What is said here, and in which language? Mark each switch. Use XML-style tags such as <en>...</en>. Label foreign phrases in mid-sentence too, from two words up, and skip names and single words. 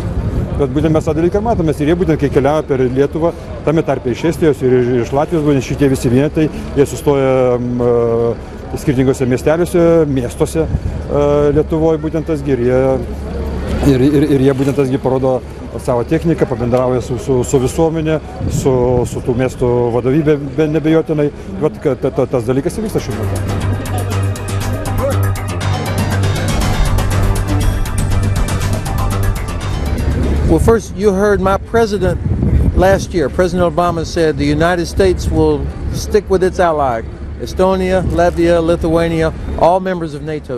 <lt>Bet būtent mes tą dalyką matomės ir jie būtent, kai keliauja per Lietuvą, tame tarpe iš Estijos ir iš Latvijos, būtent šitie visi vienetai, jie sustoja skirtingose miesteliuose, miestuose Lietuvoje būtent tasgi ir jie būtent tasgi parodo savo techniką, pabendrauja su visuomenė, su tų miestų vadovybė nebejotinai, tas dalykas vyksta šiuo metu.</lt> <en>Well, first, you heard my president last year. President Obama said the United States will stick with its ally, Estonia, Latvia, Lithuania, all members of NATO.</en>